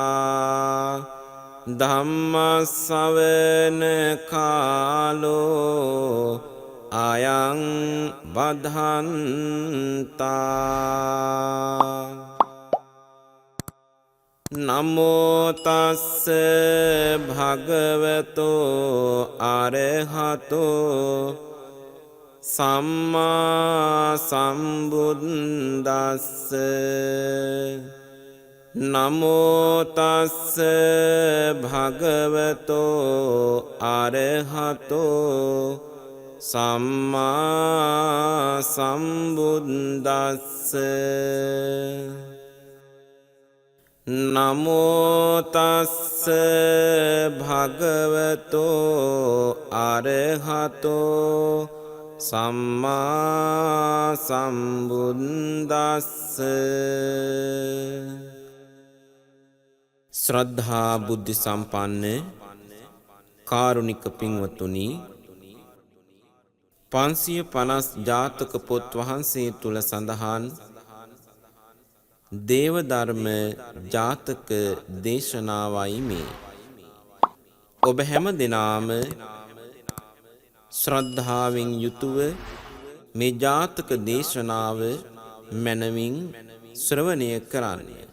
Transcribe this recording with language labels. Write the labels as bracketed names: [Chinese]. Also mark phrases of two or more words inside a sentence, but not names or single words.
[Pali] धम्मश्रवण कालो अयं बद्धन्ता नमो तस्स भगवतो अरहतो सम्मा सम्बुद्दस्स नमो तस्स भगवतो अरहतो सम्मा सम्बुद्दस्स नमो तस्स भगवतो अरहतो सम्मा सम्बुद्दस्स [Sinhala] ශ්‍රද්ධා බුද්ධි සම්පන්න කාරුණික පින්වතුනි 550 ජාතක පොත් වහන්සේ තුල සඳහන් දේව ධර්ම ජාතක දේශනාවයි මේ. ඔබ හැම දිනාම ශ්‍රද්ධාවෙන් යුතුව මේ ජාතක දේශනාව මනමින් ශ්‍රවණය කරන්න.